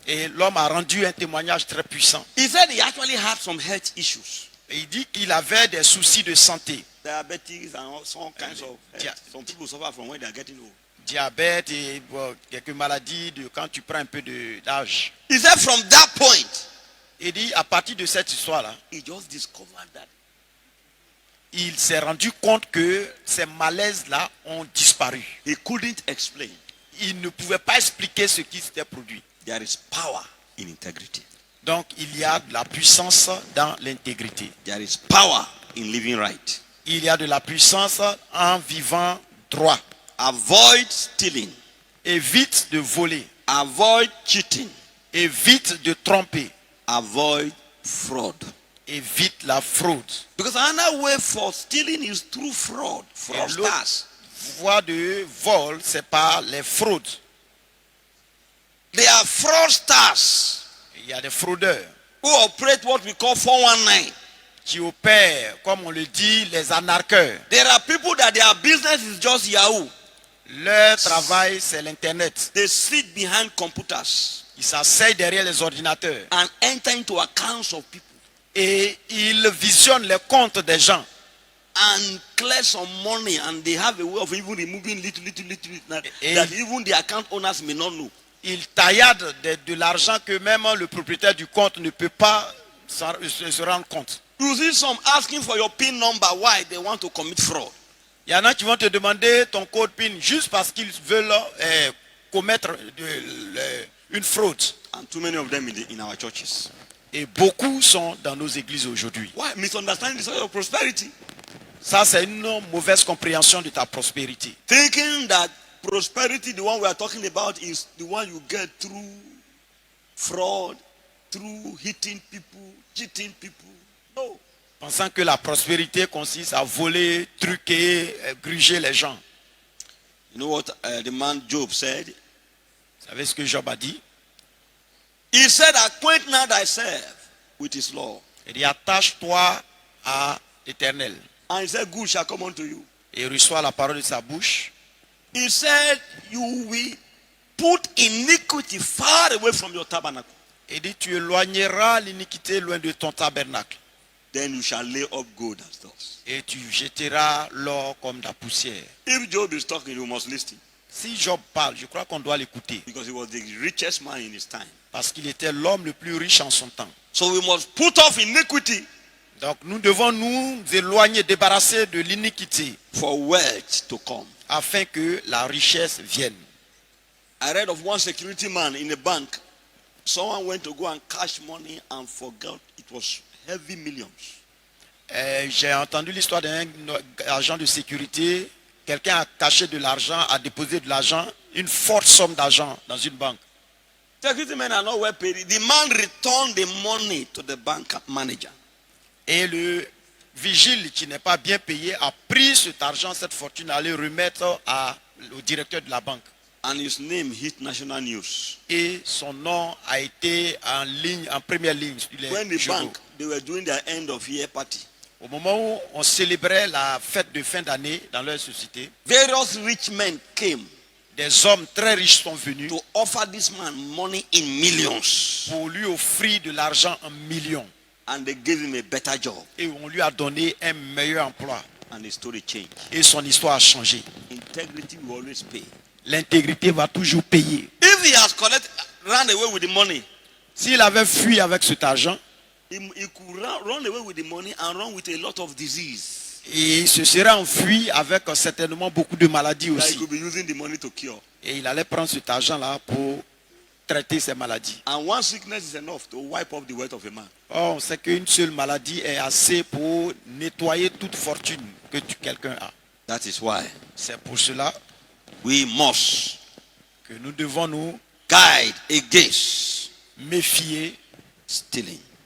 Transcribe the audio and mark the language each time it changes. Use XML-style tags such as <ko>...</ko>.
<fr>Et l'homme a rendu un témoignage très puissant.</fr> <en>He said he actually had some health issues.</en> <fr>Et il dit qu'il avait des soucis de santé.</fr> <en>Diabetes and all kinds of some people suffer from when they are getting old.</en> <fr>Diabète et quelques maladies de quand tu prends un peu d'âge.</fr> <en>He said from that point,</en> <fr>il dit à partir de cette histoire-là,</fr> <en>he just discovered that</en> <fr>il s'est rendu compte que ces malaises-là ont disparu.</fr> <en>He couldn't explain.</en> <fr>Il ne pouvait pas expliquer ce qui s'était produit.</fr> <en>There is power in integrity.</en> <fr>Donc il y a de la puissance dans l'intégrité.</fr> <en>There is power in living right.</en> <fr>Il y a de la puissance en vivant droit.</fr> <en>Avoid stealing.</en> <fr>Évite de voler.</fr> <en>Avoid cheating.</en> <fr>Évite de tromper.</fr> <en>Avoid fraud.</en> <fr>Évite la fraude.</fr> <en>Because another way for stealing is through fraud. Fraudsters.</en> <fr>Voie de vol, c'est par les fraudes.</fr> <en>They are fraudsters.</en> <fr>Il y a des fraudeurs</fr> <en>who operate what we call 419.</en> <fr>Qui opèrent, comme on le dit, les arnaqueurs.</fr> <en>There are people that their business is just Yahoo.</en> <fr>Leur travail, c'est l'internet.</fr> <en>They sit behind computers.</en> <fr>Ils s'asseyent derrière les ordinateurs.</fr> <en>And enter into accounts of people.</en> <fr>Et ils visionnent les comptes des gens.</fr> <en>And clear some money, and they have a way of even removing little that even the account owners may not know.</en> <fr>Ils tailladent de l'argent que même le propriétaire du compte ne peut pas se rendre compte.</fr> <en>You see some asking for your PIN number. Why? They want to commit fraud.</en> <fr>Il y en a qui vont te demander ton code PIN juste parce qu'ils veulent commettre une fraude.</fr> <en>And too many of them in our churches.</en> <fr>Et beaucoup sont dans nos églises aujourd'hui.</fr> <en>Why? Misunderstanding the source of prosperity.</en> <fr>Ça, c'est une mauvaise compréhension de ta prospérité.</fr> <en>Thinking that prosperity, the one we are talking about, is the one you get through fraud, through hitting people, cheating people. No.</en> <fr>Pensant que la prospérité consiste à voler, truquer, gruger les gens.</fr> <en>You know what the man Job said?</en> <fr>Vous savez ce que Job a dit?</fr> <en>He said, acquaint now thyself with his law.</en> <fr>Il dit, attache-toi à l'Éternel.</fr> <en>And he said, good shall come unto you.</en> <fr>Et il reçoit la parole de sa bouche.</fr> <en>He said, you will put iniquity far away from your tabernacle.</en> <fr>Il dit, tu éloigneras l'iniquité loin de ton tabernacle.</fr> <en>Then you shall lay up gold as dust.</en> <fr>Et tu jetteras l'or comme de la poussière.</fr> <en>If Job is talking, you must listen.</en> <fr>Si Job parle, je crois qu'on doit l'écouter.</fr> <en>Because he was the richest man in his time.</en> <fr>Parce qu'il était l'homme le plus riche en son temps.</fr> <en>So we must put off iniquity.</en> <fr>Donc nous devons nous éloigner, débarrasser de l'iniquité.</fr> <en>For wealth to come.</en> <fr>Afin que la richesse vienne.</fr> <en>I read of one security man in a bank. Someone went to go and cash money and forgot it was heavy millions.</en> <fr>J'ai entendu l'histoire d'un agent de sécurité. Quelqu'un a caché de l'argent, a déposé de l'argent, une forte somme d'argent dans une banque.</fr> <en>Security men are not well paid. The man returned the money to the bank manager.</en> <fr>Et le vigile qui n'est pas bien payé a pris cet argent, cette fortune, à le remettre au directeur de la banque.</fr> <en>And his name hit national news.</en> <fr>Et son nom a été en ligne, en première ligne.</fr> <en>When the bank, they were doing their end of year party.</en> <fr>Au moment où on célébrait la fête de fin d'année dans leur société,</fr> <en>various rich men came.</en> <fr>Des hommes très riches sont venus</fr> <en>to offer this man money in millions.</en> <fr>Pour lui offrir de l'argent en millions.</fr> <en>And they gave him a better job.</en> <fr>Et on lui a donné un meilleur emploi.</fr> <en>And the story changed.</en> <fr>Et son histoire a changé.</fr> <en>Integrity will always pay.</en> <fr>L'intégrité va toujours payer.</fr> <en>If he has run away with the money,</en> <fr>s'il avait fui avec cet argent,</fr> <en>he could run away with the money and run with a lot of disease.</en> <fr>Et il se serait enfui avec certainement beaucoup de maladies aussi.</fr> <en>He could be using the money to cure.</en> <fr>Et il allait prendre cet argent-là pour traiter ces maladies.</fr> <en>And one sickness is enough to wipe off the wealth of a man.</en> <fr>Oh, on sait qu'une seule maladie est assez pour nettoyer toute fortune que quelqu'un a.</fr> <en>That is why.</en> <fr>C'est pour cela</fr> <en>we must</en> <fr>que nous devons nous</fr> <en>guide against</en> <fr>méfier</fr> <en>stealing,</en>